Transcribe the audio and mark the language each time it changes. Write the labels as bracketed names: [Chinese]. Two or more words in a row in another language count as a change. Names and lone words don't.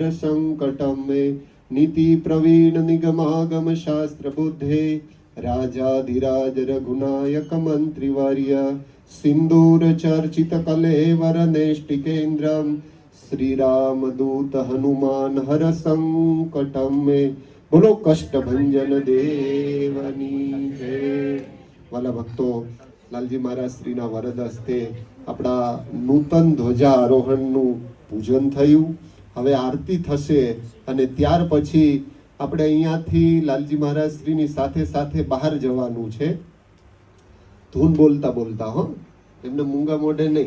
[Sanskrit] संकटं मे नीति प्रवीण निगमागम शास्त्र बुद्धे राजाधिराज रघुनायक मंत्रिवर्य सिंदूर चर्चित कलेवर नेष्टिकेन्द्रं श्रीरामदूत हनुमान हर संकटं मे [Gujarati] બોલો કષ્ટ ભંજન દેવની જય। વાલા ભક્તો લાલજી મહારાજ શ્રીના વરદ હસ્તે આપણા નૂતન ધ્વજા આરોહણનું પૂજન થયું। હવે આરતી થશે અને ત્યાર પછી આપણે અહીંયાથી લાલજી મહારાજ શ્રીની સાથે સાથે બહાર જવાનું છે। ધૂન બોલતા બોલતા હો, એમને મૂંગા મોઢે નહીં।